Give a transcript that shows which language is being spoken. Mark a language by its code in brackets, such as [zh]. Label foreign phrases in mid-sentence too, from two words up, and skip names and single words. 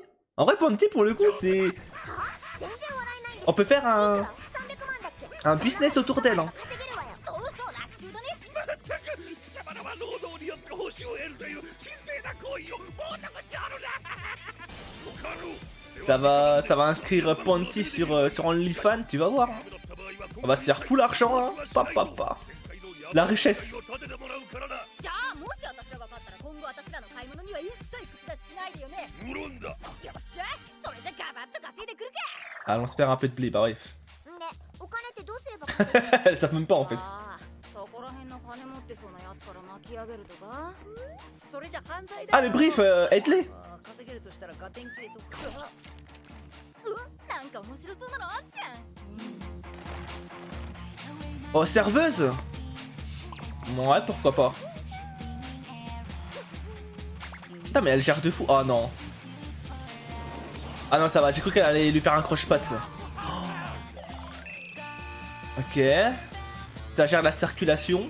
[fr] En vrai, Panty, pour le coup, c'est. On peut faire un business autour d'elle. Hein. Ça va inscrire Ponty sur OnlyFans, tu vas voir. On va se faire full argent là. Papa. La richesse. [ja] じゃあもし私らが勝ったら今後私らの買い物には一切口出ししないでよね。無論だ。よっしゃ、それじゃガバッと稼いでくるか。 [fr] Allons se faire un peu de blé, bah bref. [ja] で、お金ってどうすれば稼げる [fr] Elles savent même pas en fait. [ja] そこら辺の金持ってそうなやつから巻き上げるとか。それじゃ犯罪だ [fr] Ah mais bref, aide-les. [ja] 稼げるとしたらガテン系とかなんか面白そうなのあっちゃん。 [fr] Oh, serveuse. Ouais, pourquoi pas. Putain, mais elle gère de fou. Oh non. Ah non, ça va, j'ai cru qu'elle allait lui faire un croche-patte. Ok. Ça gère la circulation.